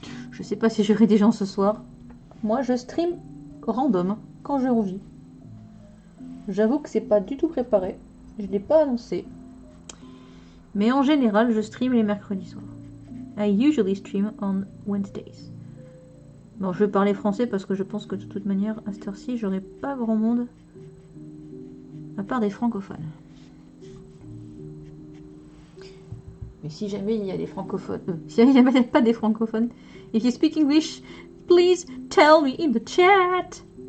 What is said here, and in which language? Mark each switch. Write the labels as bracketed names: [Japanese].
[French] Je sais pas si j'aurai des gens ce soir. Moi, je stream random quand j'ai envie. J'avoue que c'est pas du tout préparé. Je l'ai pas annoncé. Mais en général, je stream les mercredis soirs. [English] I usually stream on Wednesdays. [French] Bon, je vais parler français parce que je pense que de toute manière, à cette heure-ci, j'aurai pas grand monde À part des francophones. Mais si jamais il y a des francophones, si jamais il n'y a pas des francophones, [English] if you speak English, please tell me in the chat.